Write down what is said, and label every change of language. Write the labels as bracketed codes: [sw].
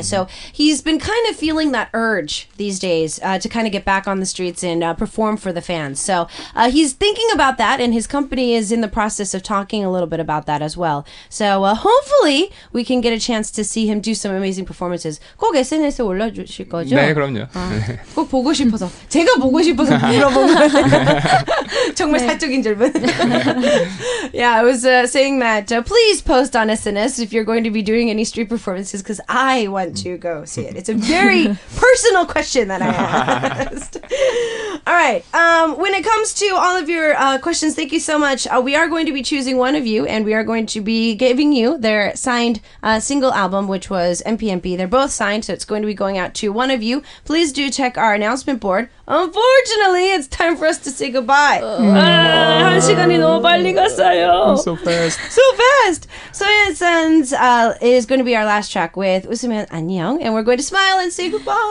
[en] So he's been kind of feeling that urge these days to kind of get back on the streets and perform for the fans. So he's thinking about that, and his company is in the process of talking a little bit about that as well. So hopefully we can get a chance to see him do some amazing performances. [ko] 꼭 SNS에 올려주실 거죠? 네, 그럼요. 꼭 보고 싶어서 제가 보고 싶어서 물어본 거예요. 정말 사적인 질문. [en] Yeah, I was saying that please post on SNS if you're going to be doing any street performances because I want to go see it. It's a very personal question that I asked. All right. When it comes to all of your questions, thank you so much. We are going to be choosing one of you, and we are going to be giving you their signed single album, which was MPMP. They're both signed, so it's going to be going out to one of you. Please do check our announcement board. Unfortunately, it's time for us to say goodbye. [ko] 한 시간이 너무 빨리 갔어요. [en] So fast. So fast. Soya Sons is going to be our last track with 웃으면 안녕, and we're going to smile and say goodbye.